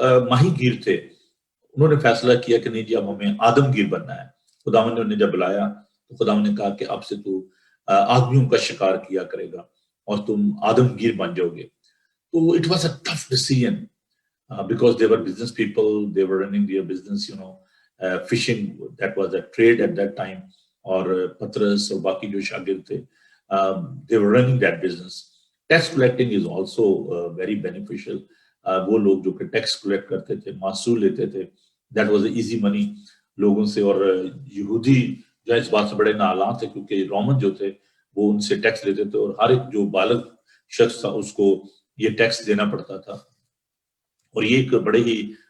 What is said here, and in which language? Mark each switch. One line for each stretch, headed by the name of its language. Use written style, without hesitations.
Urdu: ماہی گیر تھے انہوں نے فیصلہ کیا کہ نہیں جی اب ہمیں آدم گیر بننا ہے۔ خداوند نے انہیں جب بلایا تو خداوند نے کہا کہ اب سے تو آدمیوں کا شکار کیا کرے گا اور تم آدم گیر بن جاؤ گے۔ تو
English: It was a tough decision because they were business people, they were running their business, fishing, that was a trade at that time.
Urdu: اور پترس اور باقی جو شاگرد تھے
English: they were running that business. Tax collecting is also very beneficial.
Urdu: وہ لوگ جو کہ ٹیکس کلیکٹ کرتے تھے، معصول لیتے تھے،
English: that was easy money
Urdu: لوگوں سے۔ اور یہودی جو اس بات سے بڑے نااہل تھے کیونکہ رومن جو تھے وہ ان سے ٹیکس لیتے تھے، اور ہر ایک جو بالغ شخص تھا اس کو یہ ٹیکس دینا پڑتا تھا، اور یہ ایک بڑے ہی